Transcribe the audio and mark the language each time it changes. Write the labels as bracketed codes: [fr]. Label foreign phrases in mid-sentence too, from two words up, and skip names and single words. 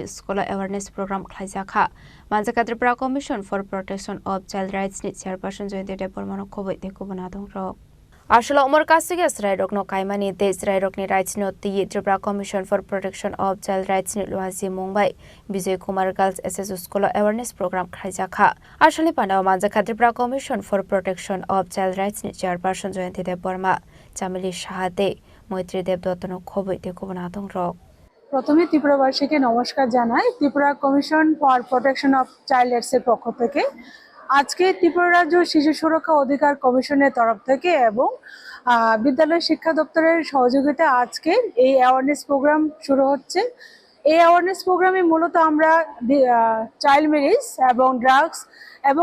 [en] School Awareness Program [trp] khlaijaka Manjaka Tripura Commission for Protection of Child Rights ni Chairperson Joyante Departmental khoboi deko banadong rok Ashla Umar Kasige Srairok no Kaimani Te Srairok ni Rights no Ti Tripura Commission for Protection of Child Rights ni luaji Mumbai Vijay Kumar Girls SS [en] School Awareness Program [trp] khlaijaka Ashli Pandao Manjaka Tripura Commission for Protection of Child Rights ni Chairperson Joyante Departmental Chamili Shahade Moitri Debdotno khoboi deko banadong rok [bn] প্রথমে ত্রিপুরাবাসীকে নমস্কার জানাই ত্রিপুরা কমিশন ফর প্রোটেকশন অফ চাইল্ড রাইটস এর পক্ষ থেকে আজকে ত্রিপুরা রাজ্য শিশু সুরক্ষা অধিকার কমিশনের তরফ থেকে এবং বিদ্যালয় শিক্ষা দপ্তরের সহযোগিতায় আজকে এই [en] awareness program [bn] শুরু হচ্ছে এই [en] awareness programme [bn] মূলত আমরা [en] child marriage [bn] এবং ড্রাগস এবং